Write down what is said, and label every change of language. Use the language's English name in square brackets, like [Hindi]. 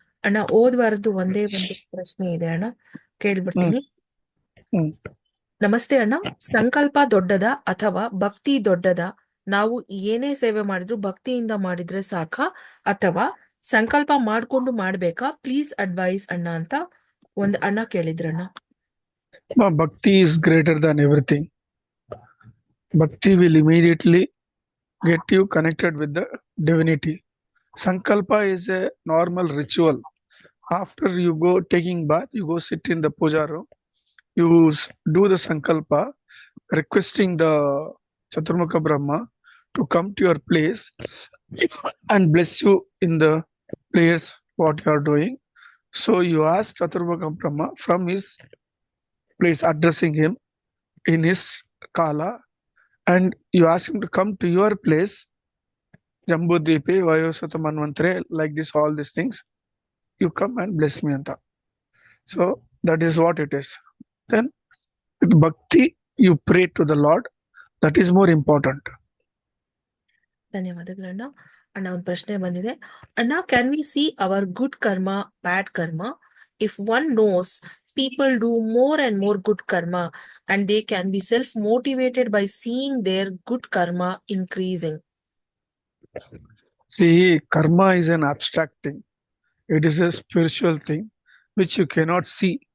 [Kannada] ಅಣ್ಣ, ವಾರದ್ದು ಒಂದೇ ಒಂದು ಪ್ರಶ್ನೆ ಇದೆ ಅಣ್ಣ, ಕೇಳ್ಬಿಡ್ತೀನಿ. ನಮಸ್ತೆ ಅಣ್ಣ. ಸಂಕಲ್ಪ ದೊಡ್ಡದ ಅಥವಾ ಭಕ್ತಿ ದೊಡ್ಡದ? ನಾವು ಏನೇ ಸೇವೆ ಮಾಡಿದ್ರು ಭಕ್ತಿಯಿಂದ ಮಾಡಿದ್ರೆ ಸಾಕ ಅಥವಾ ಸಂಕಲ್ಪ ಮಾಡ್ಕೊಂಡು ಮಾಡ್ಬೇಕಾ? [English] please advise [Kannada] ಅಣ್ಣ ಅಂತ ಒಂದ್ ಅಣ್ಣ ಕೇಳಿದ್ರಣ್ಣ. [English] Bhakti is greater than everything. Bhakti will immediately get you connected with the divinity. Sankalpa is a normal ritual. After you go taking bath, you go sit in the puja room, you do the sankalpa, requesting the Chaturmukha Brahma to come to your place and bless you in the prayers what you are doing. So you ask Chaturmukha Brahma from his place, addressing him in his kala, and you ask him to come to your place, Jambudvipe, Vayosvata Manvantare, like this, all these things. You come and bless me, anta. So that is what it is. Then with bhakti, you pray to the Lord. That is more important. [Kannada] ಧನ್ಯವಾದಗಳನ್ನ. ಅಣ್ಣ ಒಂದು ಪ್ರಶ್ನೆ ಬಂದಿದೆ. [English] ಅಣ್ಣ, can we see our good karma, bad karma? If one knows people do more and more good karma and they can be self motivated by seeing their good karma increasing. See, karma is an abstract thing. It is a spiritual thing which you cannot see.